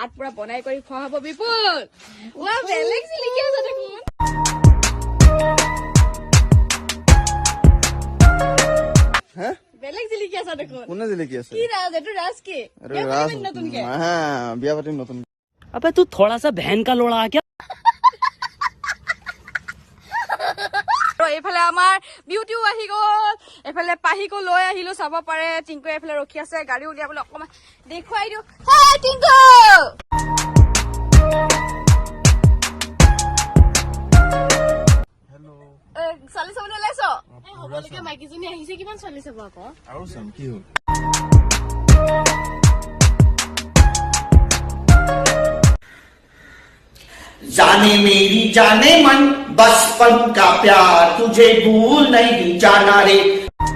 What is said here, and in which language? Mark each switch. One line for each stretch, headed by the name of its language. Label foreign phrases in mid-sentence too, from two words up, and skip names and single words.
Assamese: তাত পুৰা বনাই কৰি খোৱা হ'ব। বিপুল বেলেগ জিলিকি আছে দেখোন। বেলেগ জিলিকি আছে দেখোন। কোনে জিলিকি আছে? কি ৰাজ এইটো ৰাজ কি নতুনকে বিয়া পাতিম নতুন।
Hindi: अबे तू थोड़ा सा बहन का लोड़ा क्या?
Assamese: এইফালে আমাৰ বিউটিও আহি গ'ল। এইফালে পাহিকো লৈ আহিলো চাব পাৰে। টিংকু এইফালে ৰখি আছে গাড়ী উলিয়াবলৈ অকমান দেখুৱাই দিওঁ। টিংকু ছোৱালী চাবলৈ ওলাইছ? সকলোকে মাইকীজনী আহিছে কিমান ছোৱালী চাব আকৌ আৰু চাম কি হ'ল।
Hindi: जाने मेरी जाने मन बचपन का प्यार तुझे भूल नहीं जाना रे